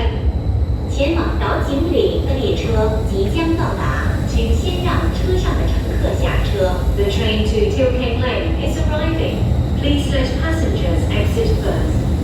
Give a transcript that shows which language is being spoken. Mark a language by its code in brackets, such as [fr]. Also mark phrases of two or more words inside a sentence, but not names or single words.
[yue] 前往島景嶺的列車即將到達，請先讓車上的乘客下車。 [en] The train to Tilking Lane is arriving. Please let passengers exit first.